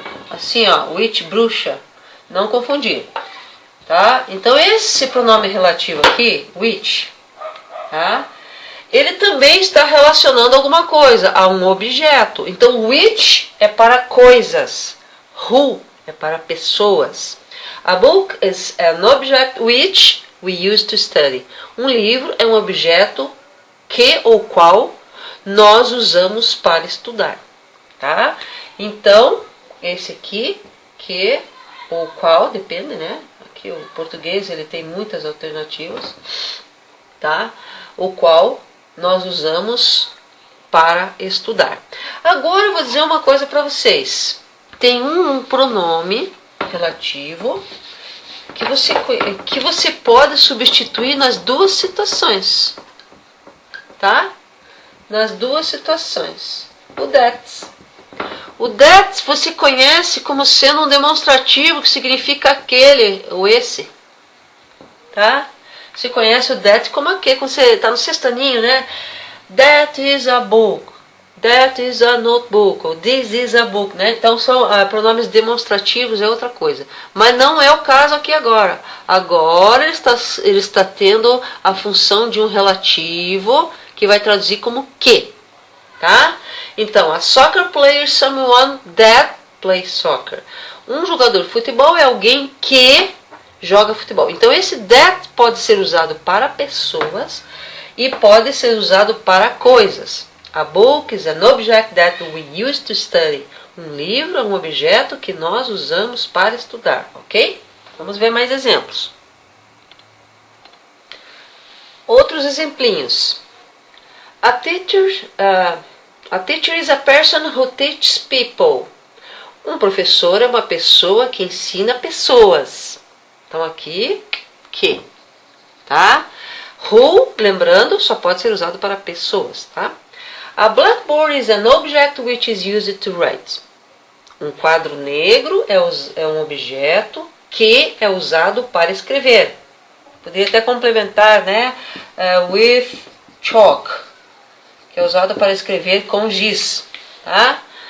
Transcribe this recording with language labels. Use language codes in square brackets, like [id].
[pt] Assim, ó, witch, bruxa, não confundir. Tá? Então esse pronome relativo aqui, which, tá? Ele também está relacionando alguma coisa a um objeto. Então which é para coisas, who é para pessoas. [en] A book is an object which we use to study. [pt] Um livro é um objeto que ou qual nós usamos para estudar, tá? Então esse aqui, que ou qual, depende, né? O português ele tem muitas alternativas, tá? O qual nós usamos para estudar. Agora eu vou dizer uma coisa para vocês. Tem um pronome relativo que você pode substituir nas duas situações, tá? Nas duas situações. O that. O that você conhece como sendo um demonstrativo que significa aquele ou esse, tá? Você conhece o that como aquele, quando você está no sextaninho, né? [en] That is a book, that is a notebook, [pt] ou [en] this is a book, né? [pt] Então são pronomes demonstrativos, é outra coisa. Mas não é o caso aqui agora. Agora ele está tendo a função de um relativo que vai traduzir como que, tá? Então, [en] a soccer player is someone that plays soccer. [pt] Um jogador de futebol é alguém que joga futebol. Então, esse that pode ser usado para pessoas e pode ser usado para coisas. [en] A book is an object that we use to study. [pt] Um livro é um objeto que nós usamos para estudar, ok? Vamos ver mais exemplos. Outros exemplinhos. [en] A teacher is a person who teaches people. [pt] Um professor é uma pessoa que ensina pessoas. Então aqui, que, tá? Who, lembrando, só pode ser usado para pessoas, tá? [en] A blackboard is an object which is used to write. [pt] Um quadro negro é um objeto que é usado para escrever. Poderia até complementar, né? [en] With chalk, [pt] que é usado para escrever com giz, tá?